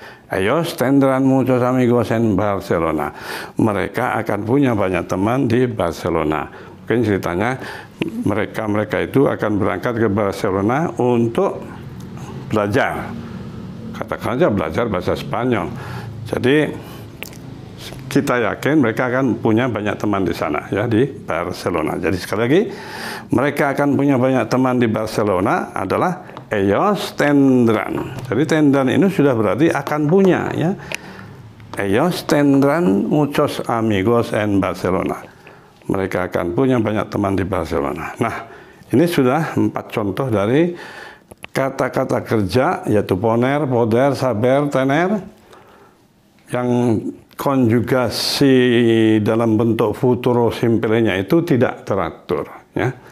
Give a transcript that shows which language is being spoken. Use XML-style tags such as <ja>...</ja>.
<es>Ellos tendrán muchos amigos en Barcelona.</es> <id>Mereka akan punya banyak teman di Barcelona. Mungkin ceritanya mereka itu akan berangkat ke Barcelona untuk belajar. Katakan aja belajar bahasa Spanyol. Jadi kita yakin mereka akan punya banyak teman di sana ya, di Barcelona. Jadi sekali lagi, mereka akan punya banyak teman di Barcelona adalah</id> <es>ellos tendrán.</es> <id>Jadi tendrán ini sudah berarti akan punya ya.</id> <es>Ellos tendrán muchos amigos en Barcelona.</es> <id>Mereka akan punya banyak teman di Barcelona. Nah, ini sudah 4 contoh dari kata-kata kerja, yaitu poner, poder, saber, tener, yang konjugasi dalam bentuk futuro simplenya itu tidak teratur ya.</id>